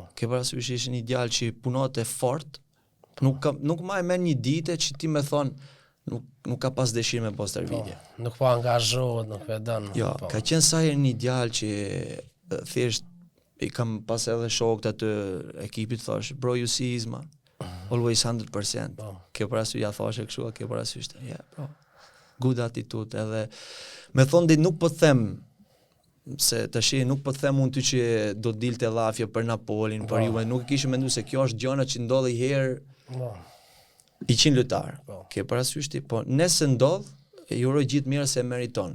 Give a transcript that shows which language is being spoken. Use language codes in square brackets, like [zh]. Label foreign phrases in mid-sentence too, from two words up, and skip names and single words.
[sq] Ke parasysh ishte një djalë që punonte fort, nuk ma e merr një ditë që ti më thon nuk ka pas dëshirë me pas stërvitje. Nuk po angazhohet, nuk e dën. Jo, po. ka qenë sa herë një djalë që thjesht i kam pas edhe shokët atë ekipit thash, [en] bro you see Isma, always 100%. [sq] Po. Ke parasysh ja thashë kështu, ke parasysh, ja, [en] bro. Good attitude [sq] edhe me thonë dit nuk po them se tash nuk po them unë ty që do dilte llafje për Napolin, për Juve, nuk e kishim menduar se kjo është gjëna që ndodhi herë Po. 100 lojtar. Po. Ke parasysh ti, po nëse ndodh, i uroj gjithë mirë se meriton.